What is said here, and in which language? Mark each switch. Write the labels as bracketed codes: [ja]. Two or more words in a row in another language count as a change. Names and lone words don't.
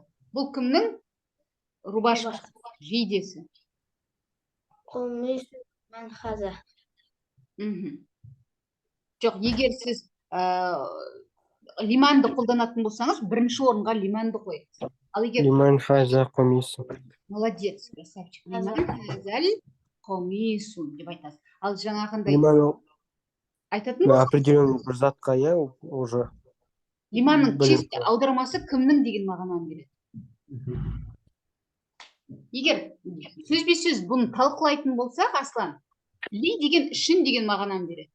[kk] Бұл кімнің рубашкасы, жейдесі? [ar] قميص من هذا. [kk] Жоқ, егер сіз лиманды қолданатын болсаңыз, бірінші орынға лиманды қойыңыз. Ал егер [ar] لمن هذا قميص [ru] молодец, красавчик. [ar] لمن هذا القميص [kk] деп айтасыз. Ал жаңағындай لمن айтатын болсаңыз, определенный бір затқа, иә, уже лиманның чисто аудармасы кімнің деген мағынаны береді. Егер сөзбе-сөз бұны талқылайтын болсақ, Аслан, ли деген үшін деген мағынаны береді.